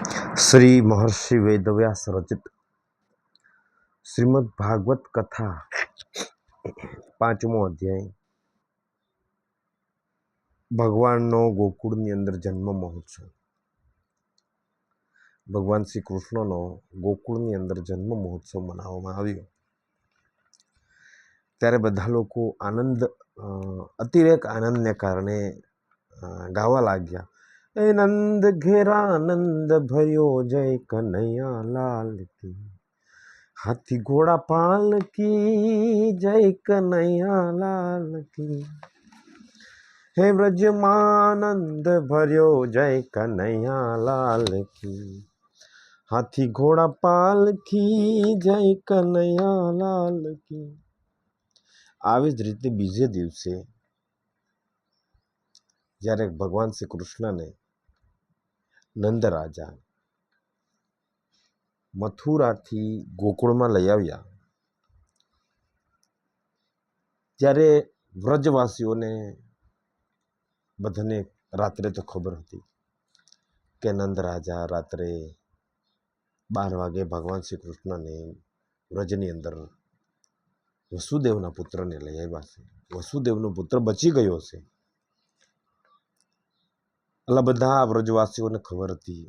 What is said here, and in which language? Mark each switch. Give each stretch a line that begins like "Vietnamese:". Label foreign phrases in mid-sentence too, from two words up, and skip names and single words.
Gujarati: શ્રી મહર્ષિ વેદવ્યાસ રચિત શ્રીમદ્ ભાગવત કથા 5મો અધ્યાય भगवानનો ગોકુળની અંદર જન્મ મહોત્સવ। ભગવાન શ્રી કૃષ્ણનો ગોકુળની અંદર જન્મ મહોત્સવ મનાવવામાં આવ્યો ત્યારે બધા લોકો અતિરેક આનંદને કારણે ગાવા લાગ્યા, એ નંદ ઘેરા આનંદ ભર્યો,
Hindi: जय कन्हैया लाल की, हाथी घोड़ा पाल की, जय कन्हैया लाल की, हे व्रजमानंद भर्यो, जय कन्हैया लाल की, हाथी घोड़ा पाल की, जय कन्हैया लाल की।
Gujarati: આવી જ રીતે બીજે દિવસે જ્યારે ભગવાન શ્રી કૃષ્ણને નંદ રાજા મથુરાથી ગોકુળમાં લઈ આવ્યા ત્યારે વ્રજવાસીઓને બધાને રાત્રે તો ખબર હતી કે નંદ રાજા રાત્રે 12 વાગે ભગવાન શ્રી કૃષ્ણને વ્રજની અંદર વસુદેવના પુત્રને લઈ આવ્યા છે, વસુદેવનો પુત્ર બચી ગયો છે, એટલે બધા વ્રજવાસીઓને ખબર હતી।